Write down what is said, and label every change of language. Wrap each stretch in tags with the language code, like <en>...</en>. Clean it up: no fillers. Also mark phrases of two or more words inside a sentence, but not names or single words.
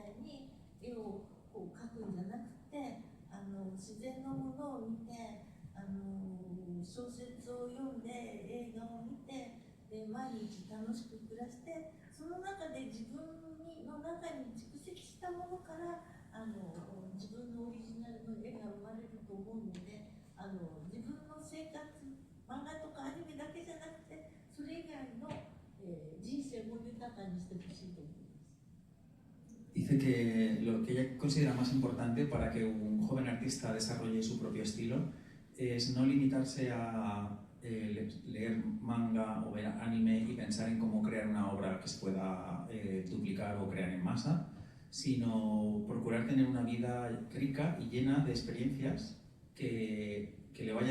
<ja>いに絵をこう描くんじゃなくて、自然のものを見て、小説を読んで、映画を見て、で毎日楽しく暮らして、その中で自分の中に蓄積したものから自分のオリジナルの絵が生まれると思うので、 自分の生活、漫画とかアニメだけじゃなくて、それ以外の、人生も豊かにしてほしいと思います。</ja> <es>Dice que lo que ella considera más importante para que un joven artista desarrolle su propio estilo es no limitarse a leer manga o ver anime y pensar en cómo crear una obra que se pueda duplicar o crear en masa, sino procurar tener una vida rica y llena de experiencias que le vaya</es>